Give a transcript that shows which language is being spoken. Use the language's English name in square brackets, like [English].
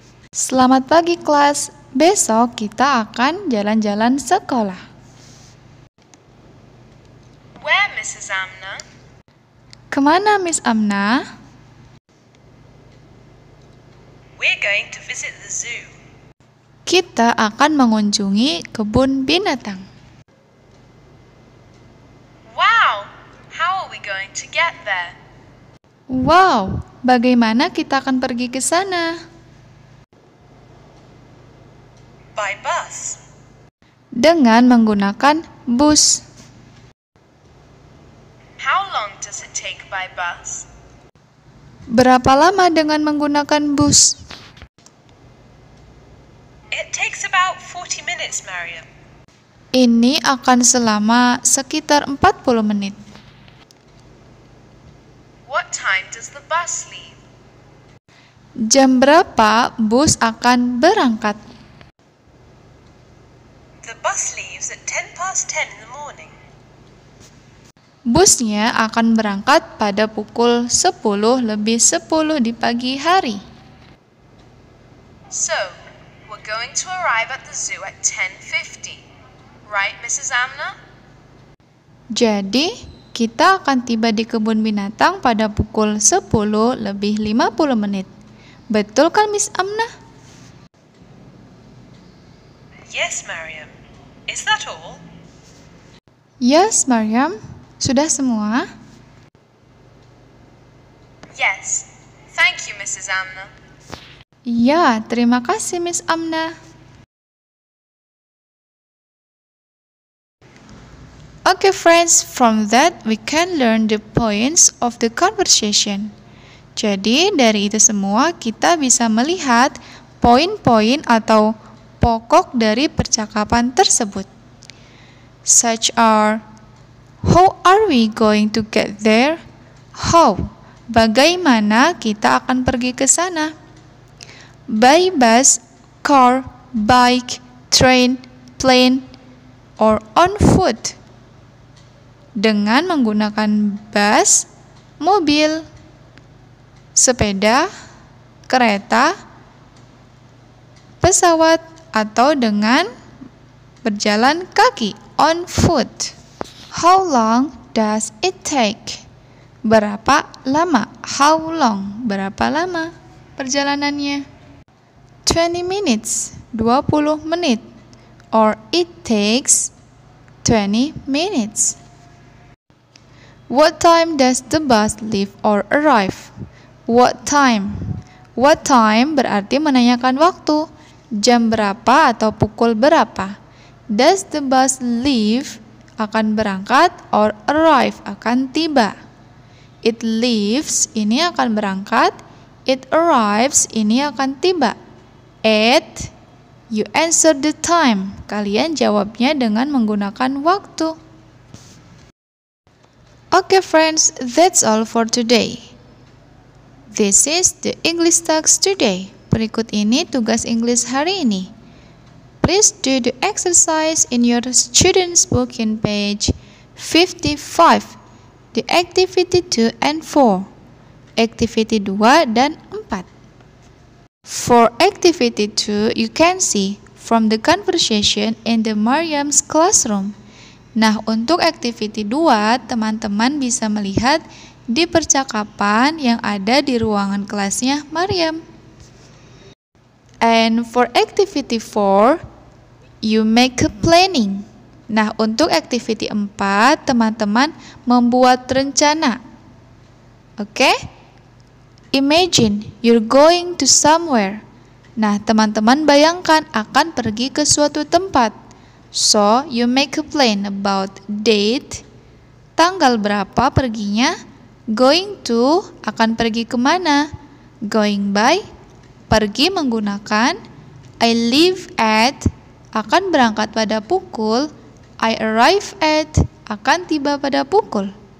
[Indonesian] Selamat pagi kelas, besok kita akan jalan-jalan sekolah. [English] Where, Mrs. Amna? [Indonesian] Kemana Miss Amna? [English] We're going to visit the zoo. [Indonesian] Kita akan mengunjungi kebun binatang. Wow! [English] How are we going to get there? [Indonesian] Wow, bagaimana kita akan pergi ke sana? [English] By bus. [Indonesian] Dengan menggunakan bus. [English] How long does it take by bus? [Indonesian] Berapa lama dengan menggunakan bus? [English] It takes about 40 minutes, Mariam. [Indonesian] Ini akan selama sekitar 40 menit. [English] What time does the bus leave? [Indonesian] Jam berapa bus akan berangkat? [English] The bus leaves at 10:10 in the morning. [Indonesian] Busnya akan berangkat pada pukul 10:10 di pagi hari. [English] So, we're going to arrive at the zoo at 10:50. Right, Mrs. Amna? [Indonesian] Jadi, kita akan tiba di kebun binatang pada pukul 10 lebih 50 menit. Betul kan, Miss Amna? [English] Yes, Mariam. Is that all? Yes, Mariam. [Indonesian] Sudah semua? [English] Yes. Thank you, Mrs. Amna. [Indonesian] Ya, terima kasih, Miss Amna. [English] Okay, friends, from that we can learn the points of the conversation. [Indonesian] Jadi, dari itu semua kita bisa melihat poin-poin atau pokok dari percakapan tersebut. [English] Such are, how are we going to get there? How? [Indonesian] Bagaimana kita akan pergi ke sana? [English] By bus, car, bike, train, plane, or on foot. [Indonesian] Dengan menggunakan bus, mobil, sepeda, kereta, pesawat, atau dengan berjalan kaki, [English] on foot. How long does it take? [Indonesian] Berapa lama? [English] How long? [Indonesian] Berapa lama perjalanannya? [English] 20 minutes, [Indonesian] 20 menit. [English] Or it takes 20 minutes. What time does the bus leave or arrive? What time? What time [Indonesian] berarti menanyakan waktu. Jam berapa atau pukul berapa? [English] Does the bus leave [Indonesian] akan berangkat [English] or arrive [Indonesian] akan tiba. [English] It leaves [Indonesian] ini akan berangkat. [English] It arrives [Indonesian] ini akan tiba. [English] At, you answer the time. [Indonesian] Kalian jawabnya dengan menggunakan waktu. [English] Okay friends, that's all for today. This is the English Talks today. [Indonesian] Berikut ini tugas English hari ini. [English] Please do the exercise in your student's book in page 55. The activity 2 and 4. Activity 2 dan 4. For activity 2, you can see from the conversation in the Mariam's classroom. [Indonesian] Nah, untuk activity 2, teman-teman bisa melihat di percakapan yang ada di ruangan kelasnya Mariam. [English] And for activity 4, you make a planning. [Indonesian] Nah, untuk activity 4, teman-teman membuat rencana. Oke? [English] Imagine you're going to somewhere. [Indonesian] Nah, teman-teman bayangkan akan pergi ke suatu tempat. [English] So, you make a plan about date, [Indonesian] tanggal berapa perginya, [English] going to, [Indonesian] akan pergi kemana, [English] going by, [Indonesian] pergi menggunakan, [English] I leave at, [Indonesian] akan berangkat pada pukul, [English] I arrive at, [Indonesian] akan tiba pada pukul.